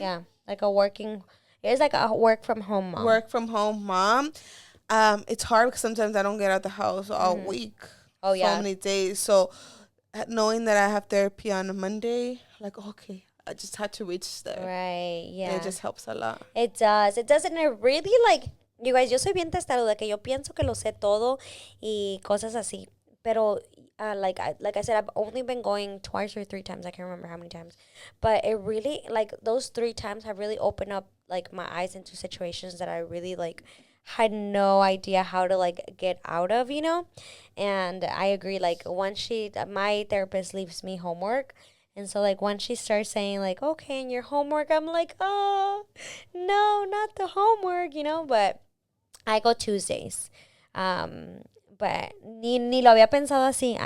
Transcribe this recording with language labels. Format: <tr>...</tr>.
<en>Yeah, like it's like a work from home mom. It's hard because sometimes I don't get out the house all week. Oh yeah, so many days. So knowing that I have therapy on a Monday, like, okay, I just had to reach there. Right, yeah. And it just helps a lot. It does. And it really, like, you guys,</en> <es>yo soy bien testaruda, que yo pienso que lo sé todo y cosas así.</es> <en>Pero, like I said, I've only been going 2 or 3 times. I can't remember how many times. But it really, like, those 3 times have really opened up, like, my eyes into situations that I really, like, had no idea how to like get out of, and I agree, like my therapist leaves me homework, and so like once she starts saying like, okay, and your homework, I'm like, oh no, not the homework, but I go Tuesdays, but</en> <es>ni lo había pensado así.</es>